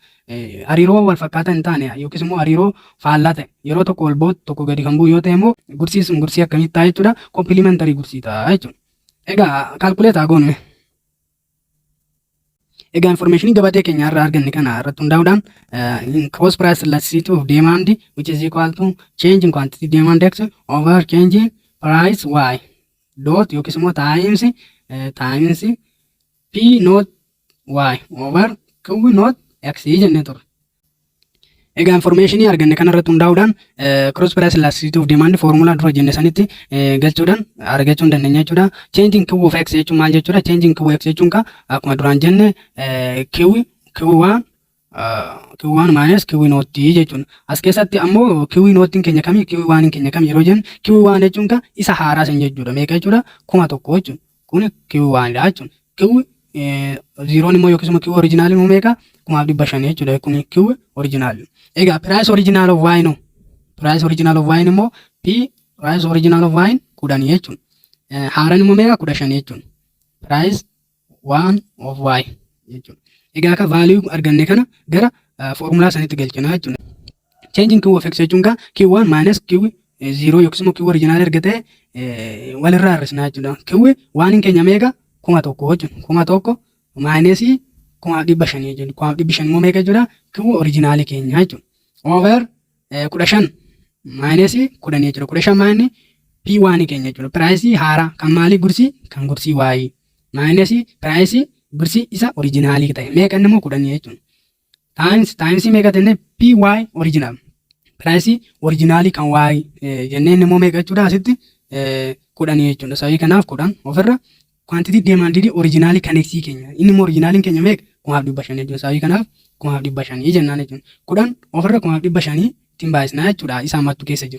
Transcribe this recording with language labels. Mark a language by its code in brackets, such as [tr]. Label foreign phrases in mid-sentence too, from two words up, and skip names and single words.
[om] Hariiroo wal fakkaataa hin taane yookiis immoo hariiroo faallaa ta'e yeroo tokko ol ba'u tokko gadi kan bu'u yoo ta'e immoo gursii sun gursii akkamitti ta'a jechuudha complementary gursii ta'a jechuudha. Egaa calculate haa goonu. Egaa information gabatee keenya irraa arganne kana irratti hundaa'uudhaan [en] cross price elasticity of demand which is equal to change in quantity demand X over change in price Y dot [om] yookiis immoo [en] times P not Y over Q not X [om] jennee ture. Egaa information arganne kana irratti hundaa'uudhaan [en] cross price elasticity of demand [om] formula dura jenne sanitti galchuudhaan argachuu hin dandeenya jechuudha. [en] Changing Q of X [om] jechuun maal jechuudha? [en] Changing Q of X [om] jechuun akkuma duraan jenne [en] Q1 minus Q not [om] jechuudha. As keessatti ammoo [en] Q not [om] keenya kamii Q1 keenya kamii yeroo jennu Q1 jechuun isa haaraa san jechuudha. Meeqa jechuudha? 1,000 jechuudha. Kun Q1 dha jechuudha. Q 0 immoo yookiis immoo [en] Q original [om] immoo meeqa? 1,500 jechuudha. Kun [en] Q original. Egaa price original of Y no. Price original of Y immoo P price original of Y 10 jechuudha. [om] Haaraan immoo meeqa? 15 jechuudha. [en] Price 1 of Y [om] jechuudha. Egaa akka value arganne kana gara formula sanitti galchina jechuudha. [en] Changing Q of X [om] jechuun [en] Q1 minus Q 0 [om] yookiis immoo [en] Q original [om] erga ta'e walirraa hir'isna jechuudha. Q 1 keenya meeqa? 1,000 jechuudha. [en] 1,000 minus 1,500 [om] jechuudha. 1,500 immoo meeqa jechuudha? [en] Q original [om] keenya jechuudha. [en] Over 15 minus 10 jechuudha. 15 minus P1 [om] keenya jechuudha. Price haaraa kan maali gursii? Kan gursii Y. [en] Minus price [om] gursii isa original ta'e. Meeqa immoo 10 jechuudha. Times meeqa ta'e [en] PY original. Price original [om] kan Y jenneen immoo meeqa jechuudha asitti 10 jechuudha. Sababii kanaaf 10 ofirra [en] quantity demanded original [om] kan X keenya. Inni immoo original keenya meeqa? 1,500 jechuudha. Sababii kanaaf 1,500 jennaan jechuudha. 10 ofirra 1,500 ittiin baay'isnaa jechuudha. Isaa mattu keessa jiru.